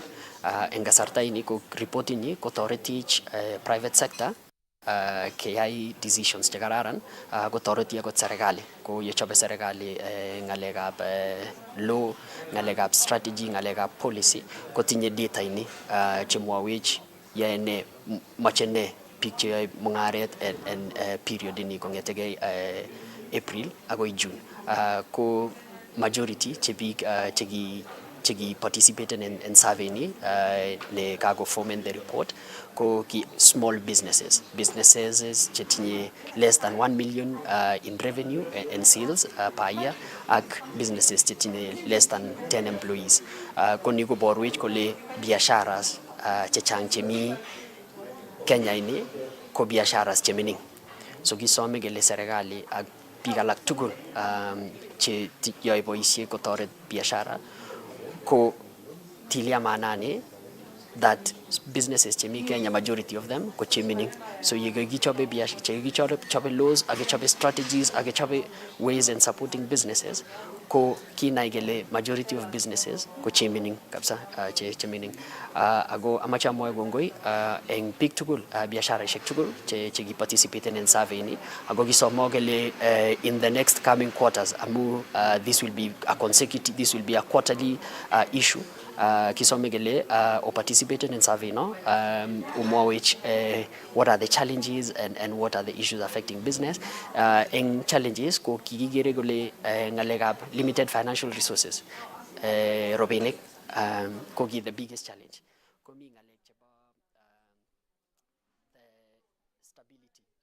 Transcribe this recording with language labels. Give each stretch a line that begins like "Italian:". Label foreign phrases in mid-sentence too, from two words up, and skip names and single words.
Kalenjin: En kasarta ini ko report ini kotoretich
English: private sector
Kalenjin: keyai decisions chekararan kotoreti akot serikali ko yechobe serikali ng'alekab law, ng'alekab strategy, ng'alekab policy kotinye data ini chemwawech yae ne moche ne biik cheyoe mung'aret en period ini kong'etegei April agoi June.
English: Ko majority
Kalenjin: che biik cheki
English: participated in survey
Kalenjin: ni ne kago
English: form in the report
Kalenjin: ko ki
English: small businesses chetinye less than 1 million in revenue and sales per year ak businesses chetinye less than 10 employees.
Kalenjin: Ko ni koborwech kole biasharas chechang chemi Kenya ini ko biasharas chemining. So kisome kele serikali ak biik alak tugul che yoe boisiet kotoret biashara ko
Swahili: tilia maanani
English: that businesses
Kalenjin: chemi Kenya,
English: majority of them
Kalenjin: ko chemining. So yekichobe laws, akechobe strategies, akechobe
English: ways in supporting businesses
Kalenjin: ko kinai kele
English: majority of businesses
Kalenjin: ko chemining kabisa chemining. Ago amache amwae kongoi eng biik tugul biasharaishek tugul cheki
English: participate in survey
Kalenjin: ni ago kisomo kele
English: in the next coming quarters
Kalenjin: amu
English: this will be a quarterly issue.
Kalenjin: Kisome kele or
English: participated in survey
Kalenjin: no umwawech
English: what are the challenges and what are the issues affecting business.
Kalenjin: Eng challenges ko kikigere kole ngalekab
English: limited financial resources
Kalenjin: robinik ko ki
English: the biggest challenge.
Kalenjin: Komi ngalek chebo
English: the stability